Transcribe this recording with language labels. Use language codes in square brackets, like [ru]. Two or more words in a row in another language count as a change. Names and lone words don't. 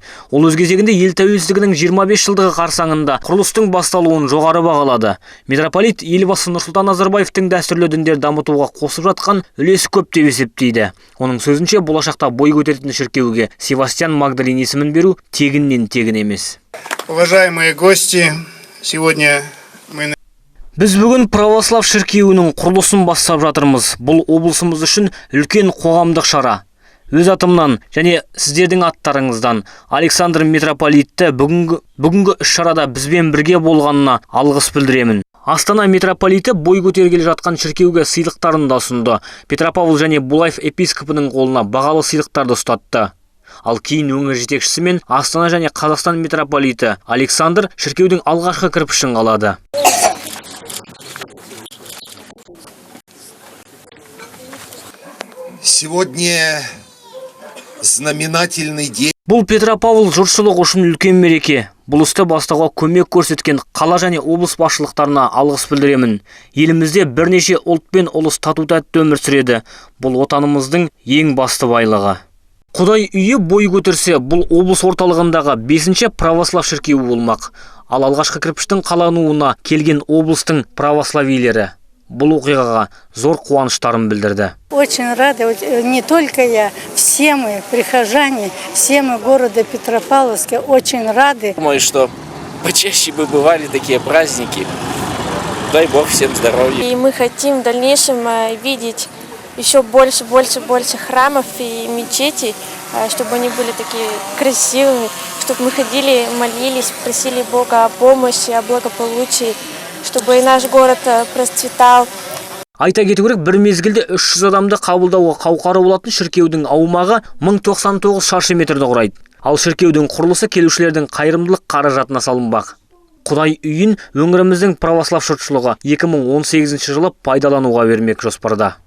[kk] Ол өз кезегінде ел тәуелсіздігінің 25 жылдығы қарсаңында құрылыстың басталуын жоғары бағалады. Митрополит елбасы Нұрсұлтан Назарбаевтың дәстүрлі діндер дамытуға қосып жатқан үлесі көп деп есептейді. Оның сөзінше, болашақта бой көтеретін шіркеуге Севастьян Магдалин есімін беру тегіннен тегін емес. [ru] Уважаемые гости, сегодня мы... [kk] Біз бүгін православ шіркеуінің құрылысын бастап жатырмыз. Бұл облысымыз үшін үлкен қоғамдық шара. Өз атымнан және сіздердің аттарыңыздан Александр митрополитті бүгінгі іс-шарада бізбен бірге болғанына алғыс білдіремін. Астана митрополиті бой көтергелі жатқан шіркеуге сыйлықтарын да ұсынды. Петропавл және Булаев епископының қолына бағалы сыйлықтарды ұстатты. Ал кейін өңір жетекшісі мен Астана және Қазақстан митрополиті Александр шіркеудің алғашқы кірпішін қалады. [ru] Сегодня знаменательный день. [kk] Бұл Петропавл жұртшылық үшін үлкен мереке. Бұл істі бастауға көмек көрсеткен қала және облыс басшылықтарына алғыс білдіремін. Елімізде бірнеше ұлт пен ұлыс тату-тәтті өмір сүреді. Бұл отанымыздың ең басты байлығы. Құдай үйі бой көтерсе, бұл облыс орталығындағы 5-ші православ шіркеуі болмақ. Ал алғашқы кірпіштің қалануына келген облыстың православийлері бұл оқиғаға зор қуаныштарын білдірді. [ru] Очень рады, не только я, все мы, прихожане, все мы города Петропавловска, очень рады. Думаю, что почаще бы бывали такие праздники. Дай Бог всем здоровья. И мы хотим в дальнейшем видеть еще больше храмов и мечетей, чтобы они были такие красивыми, чтобы мы ходили, молились, просили Бога о помощи, о благополучии, чтобы и наш город процветал. [kk] Айта кету керек, бір мезгілде 300 адамды қабылдауға қауқары болатын шіркеудің аумағы 1099 шаршы метрді құрайды. Ал шіркеудің құрылысы келушілердің қайырымдылық қаражатына салынбақ. Құдай үйін өңіріміздің православ жұртшылығы 2018 жылы пайдалануға бермек жоспарда.